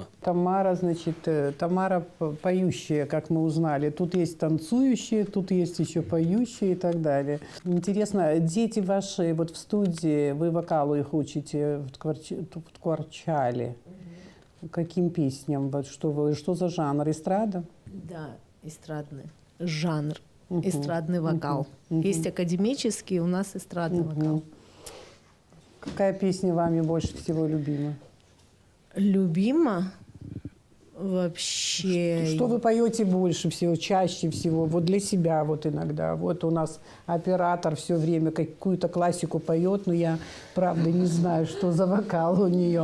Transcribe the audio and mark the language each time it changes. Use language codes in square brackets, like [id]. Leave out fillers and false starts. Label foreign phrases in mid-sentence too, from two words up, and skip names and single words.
[ru] Тамара, значит, Тамара поющая, как мы узнали. Тут есть танцующие, тут есть еще поющие и так далее. Интересно, дети ваши вот в студии, вы вокалу их учите в Ткварчале. Каким песням? Вот что за жанр? Эстрада? Да, эстрадный жанр, эстрадный вокал. Есть академический, у нас эстрадный вокал. Какая песня вами больше всего любима? Любима? Вообще... Что вы поете больше всего, чаще всего, вот для себя вот иногда? Вот у нас оператор все время какую-то классику поет, но я, правда, не знаю, что за вокал у нее.